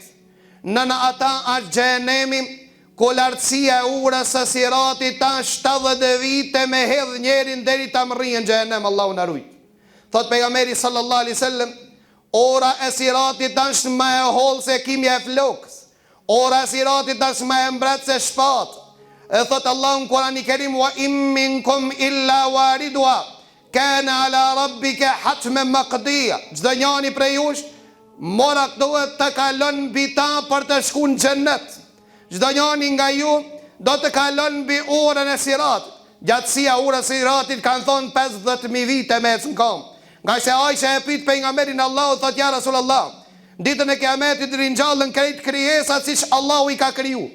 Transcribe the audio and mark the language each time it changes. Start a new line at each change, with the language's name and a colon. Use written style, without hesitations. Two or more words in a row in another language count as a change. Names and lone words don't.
Albanian: Në ata është xhenemi, ku lartësia e urës së Siratit ta 70 vite me hedh njerin deri ta mrrijë në xhenem, Allahu na ruaj. Thot pejgamberi
Arabic: صلى الله عليه وسلم:
Albanian: ora e Siratit është më e hollë se kimja e flokës. Ora e Siratit është më e mbret se shpatë. E thot Allahu në Kur'anin e Kerim:
Arabic: وإن منكم إلا واردها كان على ربك حتما مقضيا.
Albanian: Çdo njani prej jush morat duhet të kalon mbi ta për të shkuar në xhennet. Çdo njani nga ju do të kalon mbi urën e Siratit. Gjatësia urës së Siratit kanë thonë 50.000 vite me ecën kam. Nga se Aisha e pyet pejgamberin Allahu, thot:
Arabic: يا رسول الله,
Albanian: ditën e Kiametit ringjallën krejt krijesat siç Allahu i ka kriju.